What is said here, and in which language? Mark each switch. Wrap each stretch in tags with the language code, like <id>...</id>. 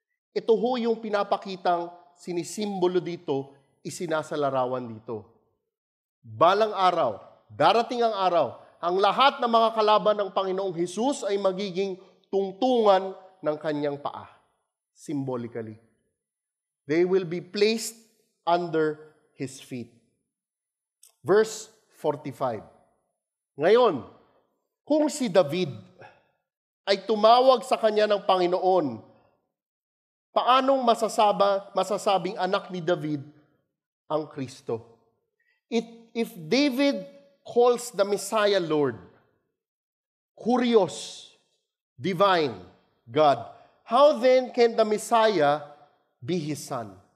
<tl>Ito ho yung pinapakitang sinisimbolo dito, isinasalarawan dito. Balang araw, darating ang araw, ang lahat ng mga kalaban ng Panginoong Hesus ay magiging tungtungan ng kanyang paa.</tl> <en>Symbolically. They will be placed under His feet. Verse 45.</en> <tl>Ngayon, kung si David ay tumawag sa kanya ng Panginoon, paanong masasabing anak ni David ang Kristo?</tl> <en>If David calls the Messiah Lord, Kurios, divine, God, how then can the Messiah be His Son?</en>